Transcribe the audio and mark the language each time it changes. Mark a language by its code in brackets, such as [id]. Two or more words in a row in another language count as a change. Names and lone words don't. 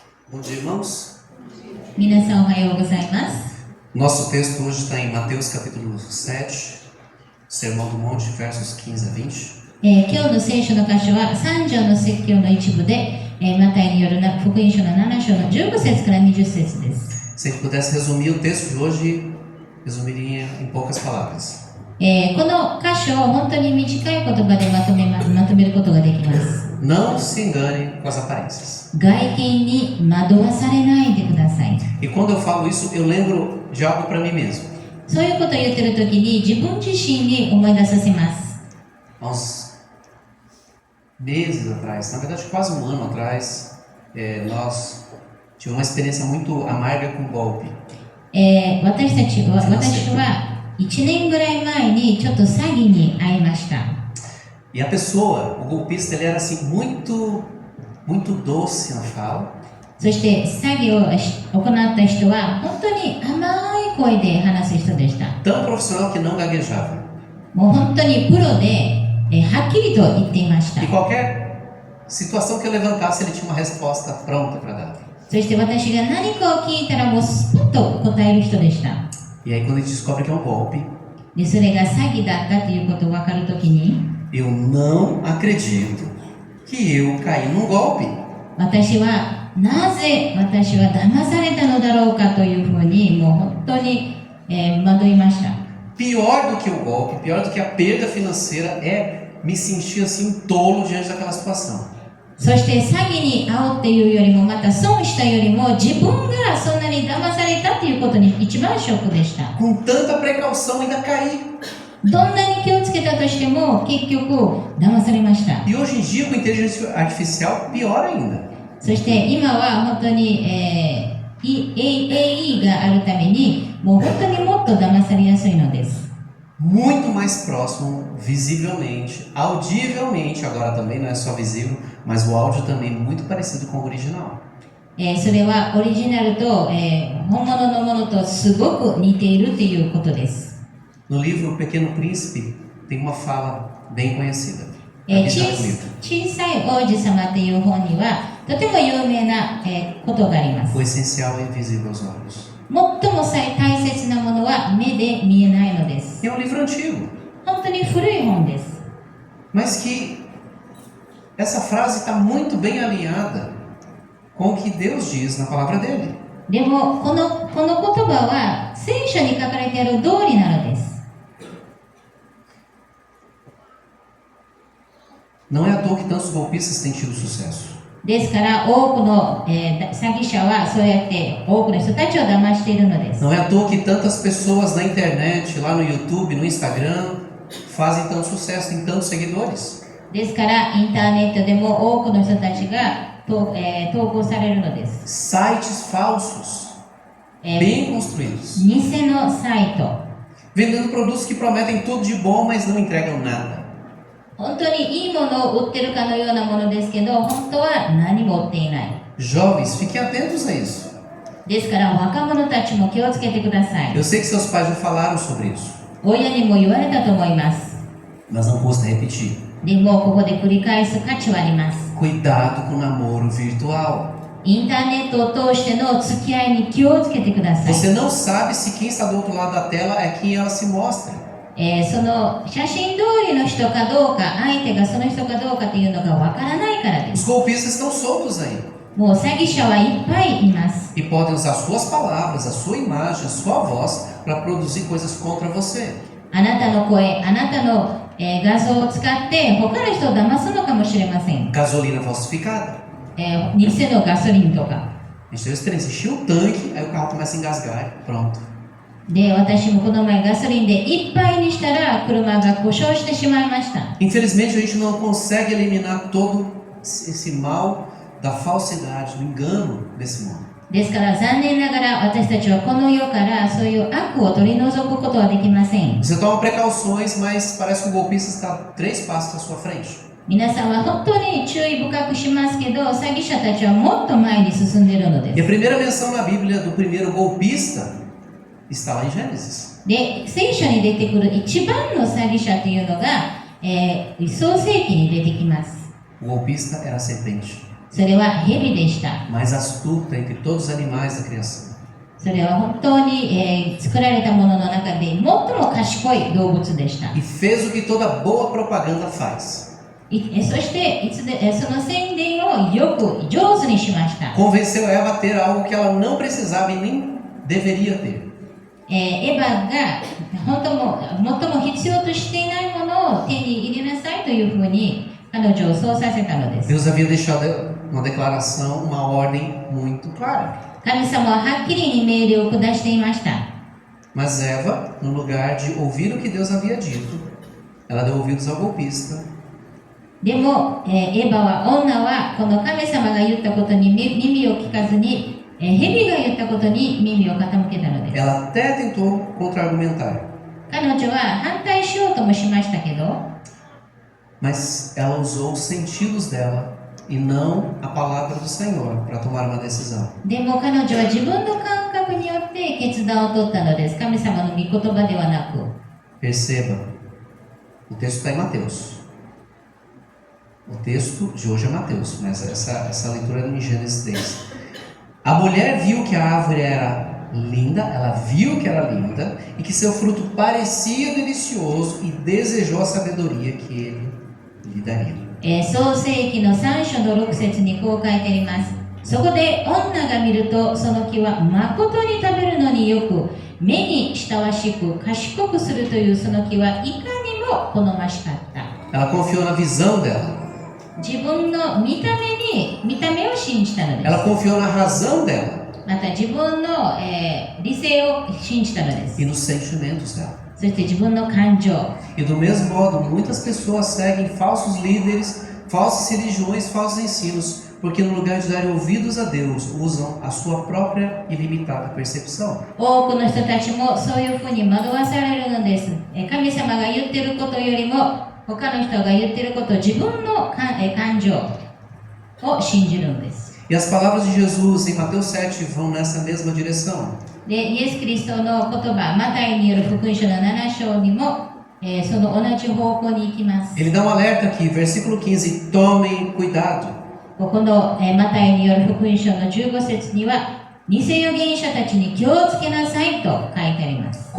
[pt] Bom dia, irmãos. [ja] 皆さんおはようございます。 [pt] Nosso texto hoje está em Mateus capítulo 7, Sermão do Monte, versos 15 a 20. [ja] 今日の聖書の箇所は3章の説教の一部で、マタイによる福音書の7章の15節から20節です。 [pt] Se a gente pudesse resumir o texto de hoje, resumiria em poucas palavras. [ja] この箇所を本当に短い言葉でまとめることができます。 [pt] Não se engane com as aparências. [ja] 外見に惑わされないでください。 [pt] E quando eu falo isso, eu lembro de algo para mim mesmo. [ja] そういうことを言ってるときに自分自身に思い出させます。 [pt] Há uns meses atrás, na verdade quase um ano atrás, nós tivemos uma experiência muito amarga com golpe. [ja] 私は1年ぐらい前にちょっと詐欺に遭いました。 [pt] E a pessoa, o golpista, ele era assim muito doce na fala. [ja] そして詐欺を行った人は本当に甘い声で話す人でした。 [pt] Tão profissional que não gaguejava. [ja] もう本当にプロで、はっきりと言っていました。 [pt] E qualquer situação que eu levantasse, ele tinha uma resposta pronta para dar. [ja] そして私が何かを聞いたらもうスポッと答える人でした。 [pt] E aí quando a gente descobre que é um golpe, [ja] でそれが詐欺だったということを分かるときに、 [pt] eu não acredito que eu caí num golpe. [ja] 私はなぜ私は騙されたのだろうかというふうにもう本当に、惑いました。 [pt] Pior do que o golpe, pior do que a perda financeira é me sentir assim um tolo diante daquela situação. [ja] そして詐欺に遭うっていうよりもまた損したよりも自分がそんなに騙されたっていうことに一番ショックでした。 [pt] Com tanta precaução ainda caí. [ja] どんなに気をつけたとしても結局騙されました。 [pt] E hoje em dia com inteligência artificial, pior ainda. [ja] そして今は本当に、AI があるためにもう本当にもっと騙されやすいのです。 [pt] Muito mais próximo, visivelmente, audivelmente, agora também não é só visível, mas o áudio também muito parecido com o original. [ja] それはオリジナルと、本物のものとすごく似ているということです。 [pt] No livro O Pequeno Príncipe tem uma fala bem conhecida. Aqui está comigo. [ja] 小さい王子様という本にはとても有名な、ことがあります。 [pt] O essencial é invisível aos olhos. [ja] 最も大切なものは目で見えないのです。 [pt] E é um livro antigo, [ja] 本当に古い本です。 [pt] mas que essa frase está muito bem alinhada com o que Deus diz na palavra dele. [ja] でもこの言葉は聖書に書かれている通りなのです。 [pt] Não é à toa que tantos golpistas têm tido sucesso. [ja] ですから多くの、詐欺者はそうやって多くの人たちを騙しているのです。 [pt] Não é à toa que tantas pessoas na internet, lá no YouTube, no Instagram, fazem tanto sucesso, têm tantos seguidores. [ja] ですからインターネットでも多くの人たちが投稿されるのです。 [pt] Sites falsos, bem construídos, [ja] 偽のサイト、 [pt] vendendo produtos que prometem tudo de bom, mas não entregam nada. [ja] 本当にいいものを売ってるかのようなものですけど、本当は何も売っていない。 [pt] Jovens, fiquem atentos a isso. [ja] ですから若者たちも気をつけてください。 [pt] Eu sei que seus pais já falaram sobre isso, [ja] 親にも言われたと思います。 [pt] mas não custa repetir. [ja] でもここで繰り返す価値はあります。 [pt] Cuidado com o namoro virtual. [ja] インターネットを通しての付き合いに気をつけてください。 [pt] Você não sabe se quem está do outro lado da tela é quem ela se mostra. [ja] その写真通りの人かどうか、相手がその人かどうかというのがわからないからで [pt] Os [ja] す。 [pt] golpistas estão soltos aí [ja] もう詐欺者はいっぱいいます。 [pt] e podem usar suas palavras, a sua imagem, a sua voz para produzir coisas contra você. [ja] あなたの声、あなたの、画像を使って他の人を騙すのかもしれません。 [pt] Gasolina falsificada. [ja] 偽のガソリンとか。 [pt] A gente tem experiência, encheu o tanque, aí o carro começa a engasgar e pronto. [ja] で、私もこの前ガソリンでいっぱいにしたら車が故障してしまいました。 [pt] Infelizmente a gente não consegue eliminar todo esse mal da falsidade, do engano desse mundo. [ja] ですから残念ながら私たちはこの世からそういう悪を取り除くことはできません。 [pt] Você toma precauções, mas parece que o golpista está 3 passos à sua frente. [ja] 皆さんは本当に注意深くしますけど、詐欺者たちはもっと前に進んでいるの [pt] E [ja] で [pt] a [ja] す。 [pt] primeira menção na Bíblia do primeiro golpista está lá em Gênesis. [ja] で、聖書に出てくる一番の詐欺者というのが、創世記に出てきます。 [pt] O golpista era a serpente. [ja] それは蛇でした。 [pt] mais astuta entre todos os animais da criação. [ja] それは本当に、作られたものの中で最も賢い動物でした。 [pt] E fez o que toda boa propaganda faz. [ja] そしてその宣伝をよく上手にしました。 [pt] Convenceu Eva a ter algo que ela não precisava e nem deveria ter. [ja] エヴァが最も必要としていないものを手に入れなさいというふうに彼女をそうさせたのです。 [pt] Deus havia deixado uma declaração, uma ordem muito clara. [ja] 神様ははっきりに命令を下していました。 [pt] Mas Eva, no lugar de ouvir o que Deus havia dito, ela deu ouvidos ao golpista. [ja] でも、エヴァは女はこの神様が言ったことに耳を聞かずに、蛇が言ったことに耳を傾けたのです。 [pt] Ela até tentou contra-argumentar, [ja] 彼女は反対しようともしましたけど、 [pt] mas ela usou os sentidos dela e não a palavra do Senhor para tomar uma decisão. [ja] でも彼女は自分の感覚によって決断を取ったのです。神様の御言葉ではなく。 [pt] Perceba, o texto está em Mateus. O texto de hoje é Mateus, mas essa leitura é em Gênesis 3. A mulher viu que a árvore era linda, ela viu que era linda e que seu fruto parecia delicioso e desejou a sabedoria que ele lhe daria. [ja] 創世記の3章の6節にこう書いてあります。そこで女が見るとその木は誠に食べるのによく目に親しく賢くするというその木はいかにも好ましかった。 [pt] Ela confiou na visão dela. [ja] 自分の見た目を信じたのです。 [pt] Ela confiou na razão dela [ja] また自分の、理性を信じたのです。 [pt] e nos sentimentos dela. [ja] そして自分の感情。 [pt] E do mesmo modo, muitas pessoas seguem falsos líderes, falsas religiões, falsos ensinos, porque no lugar de darem ouvidos a Deus, usam a sua própria ilimitada percepção. [ja] 多くの人たちもそういうふうに惑わされるのです。神様が言ってることよりも他の人が言ってることを自分の感情を信じるのです。 [pt] E as palavras de Jesus em Mateus 7 vão nessa mesma direção. [ja] で、イエス・キリストの言葉、マタイによる福音書の7章にも、その同じ方向に行きます。 [pt] Ele dá um alerta aqui, versículo 15: tomem cuidado. [ja] ここの、マタイによる福音書の15節には、偽預言者たちに気をつけなさいと書いてあります。